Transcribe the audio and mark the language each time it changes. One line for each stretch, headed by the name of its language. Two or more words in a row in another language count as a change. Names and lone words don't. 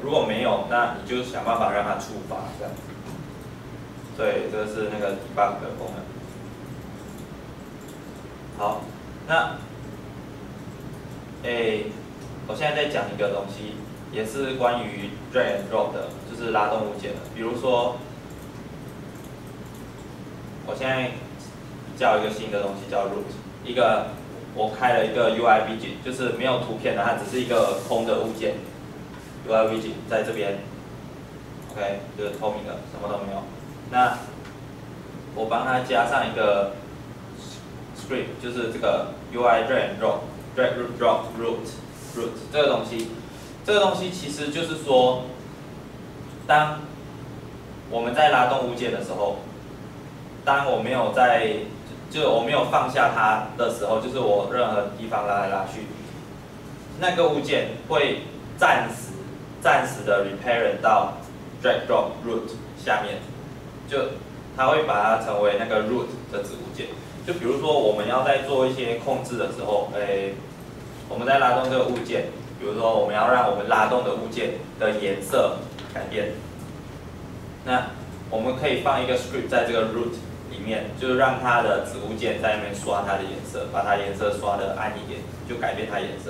Chinese: 如果没有，那你就想办法让它触发这样子。对，这个是那个 debug 的功能。好，那我现在在讲一个东西，也是关于
English: drag and drop
Chinese: 的，就是拉动物件的。比如说，我现在叫一个新的东西叫 root， 一个我开了一个
English: UI widget，
Chinese: 就是没有图片的，它只是一个空的物件 ，
English: UI widget
Chinese: 在这边 ，OK， 就是透明的，什么都没有。那我帮它加上一个 script， 就是这个
English: UI drag and drop。 drag root drop root
Chinese: 这个东西其实就是说，当我们在拉动物件的时候，当我没有我没有放下它的时候，就是我任何地方拉来拉去，那个物件会暂时的 reparent 到
English: drag drop root
Chinese: 下面，就它会把它成为那个 root 的子物件。就比如说我们要在做一些控制的时候，我们在拉动这个物件，比如说我们要让我们拉动的物件的颜色改变，那我们可以放一个 script 在这个 root 里面，就是让它的子物件在那边刷它的颜色，把它颜色刷的暗一点，就改变它颜色。